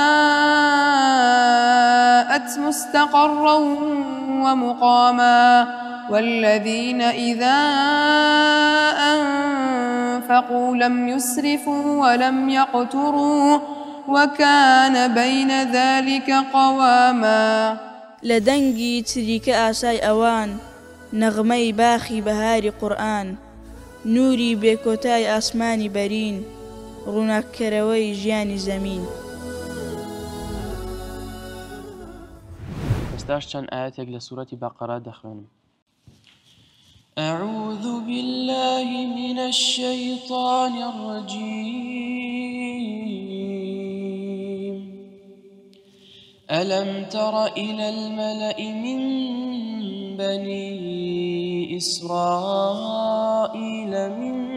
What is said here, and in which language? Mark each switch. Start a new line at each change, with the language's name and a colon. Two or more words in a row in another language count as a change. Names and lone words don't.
Arabic: ساءت مستقرا ومقاما والذين إذا أنفقوا لم يسرفوا ولم يقتروا وكان بين ذلك قواما.
Central Kurdish: لدنگی چریکە ئاسای ئەوان نەغمەی باخی بەهاری قورئان نوری بێکۆتای ئاسمانی بەرین ڕووناککەرەوەی ژیانی زەمین. ئێستاش چەند ئاەتێک لە سوورەتی بەقەرە دەخوێنم.
Arabic: أعوذ بالله من الشيطان الرجيم. ألم تر إلى الملأ من بني إسرائيل من